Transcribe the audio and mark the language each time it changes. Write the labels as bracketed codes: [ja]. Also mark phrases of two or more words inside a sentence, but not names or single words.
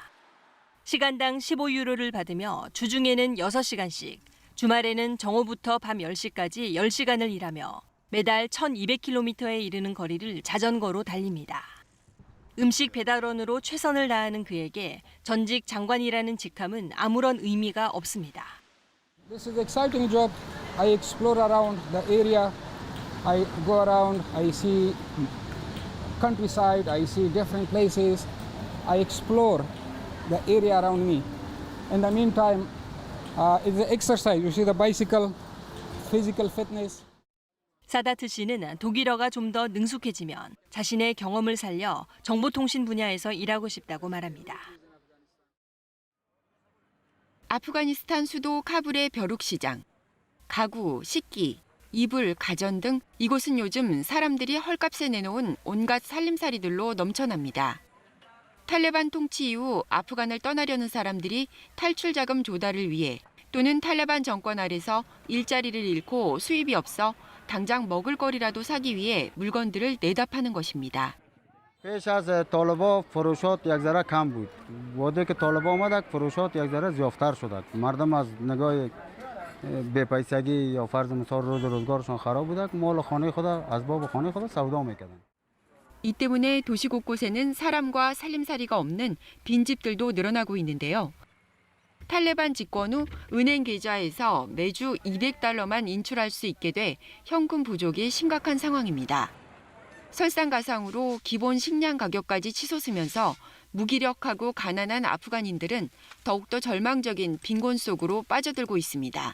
[ko] 시간당 15유로를 받으며 주중에는 6시간씩, 주말에는 정오부터 밤 10시까지 10시간을 일하며 매달 1,200km에 이르는 거리를 자전거로 달립니다. 음식 배달원으로 최선을 다하는 그에게 전직 장관이라는 직함은 아무런 의미가 없습니다. [en] This is an exciting job. I explore around the area. I go around. I see countryside. I see different places. I explore the area around me. In the meantime, it's the exercise. You see the bicycle, physical fitness. [ko] 사다트 씨는 독일어가 좀 더 능숙해지면 자신의 경험을 살려 정보통신 분야에서 일하고 싶다고 말합니다. 아프가니스탄 수도 카불의 벼룩시장, 가구, 식기, 이불, 가전 등 이곳은 요즘 사람들이 헐값에 내놓은 온갖 살림살이들로 넘쳐납니다. 탈레반 통치 이후 아프간을 떠나려는 사람들이 탈출 자금 조달을 위해 또는 탈레반 정권 아래서 일자리를 잃고 수입이 없어 당장 먹을 거리라도 사기 위해 물건들을 내다 파는 것입니다. [fa] پیش از طالبا فروشات یک ذره کم بود. وقتی که طالبا آمدند فروشات یک ذره زیادتر شد. مردم از نگاه بی‌پیسگی یا فرض مثال روزگارشون خراب بود. مال خانه خود از باب خانه خود سودا می‌کردند. [ko] 이 때문에 도시 곳곳에는 사람과 살림살이가 없는 빈집들도 늘어나고 있는데요. 탈레반 집권 후 은행 계좌에서 매주 $200만 인출할 수 있게 돼 현금 부족이 심각한 상황입니다. 설상가상으로 기본 식량 가격까지 치솟으면서 무기력하고 가난한 아프간인들은 더욱더 절망적인 빈곤 속으로 빠져들고 있습니다.